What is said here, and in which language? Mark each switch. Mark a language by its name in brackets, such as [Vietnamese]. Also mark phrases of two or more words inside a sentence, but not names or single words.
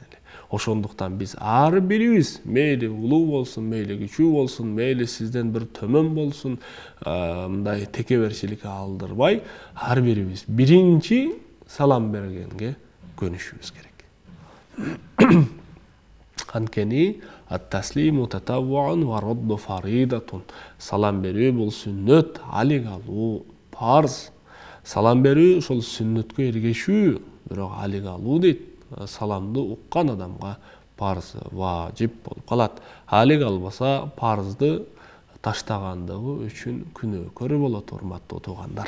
[Kyrgyz] Ошондуктан биз ар бирибиз, мейли улуу болсун, мейли кичүү болсун, мейли сизден бир төмөн болсун, мындай текеберчиликке алдырбай, ар бирибиз биринчи салам бергенге көнүшүбүз керек. [Arabic] Анткени التسليم تطوع والرد فريضة. [Kyrgyz] Салам берүү бул сүннөт, алик алуу парз. Салам берүү ошол сүннөткө эргешүү, бирок алик алуу дейт. Саламды уккан адамга парз, важип болуп калат. Алик албаса парзды таштагандыгы үчүн күнөөкөр болот, урматтуу туугандар.